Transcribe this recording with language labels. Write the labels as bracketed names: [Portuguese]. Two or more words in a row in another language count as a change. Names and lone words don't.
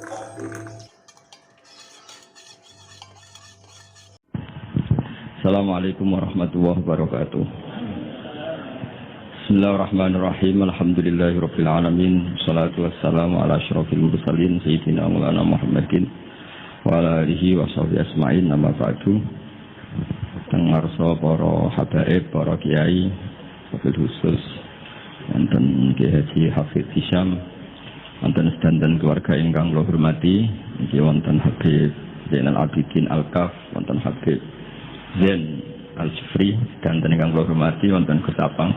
[Arabic] السلام عليكم ورحمة الله وبركاته. بسم الله الرحمن الرحيم. الحمد لله رب العالمين. الصلاة والسلام على أشرف المرسلين سيدنا مولانا محمد وعلى آله وصحبه أجمعين. أما بعد. [Javanese] Tengarsa para habaib, para kiai, [Arabic] وبالخصوص [Javanese] wonten Ki Haji Hafidz Hisham, wonten sedanten keluarga ingkang kula hormati, iki wonten Habib Zainal Abidin Al-Kaf, wonten Habib Zain Al-Jufri, dan ingkang kula hormati wonten Gus Apang.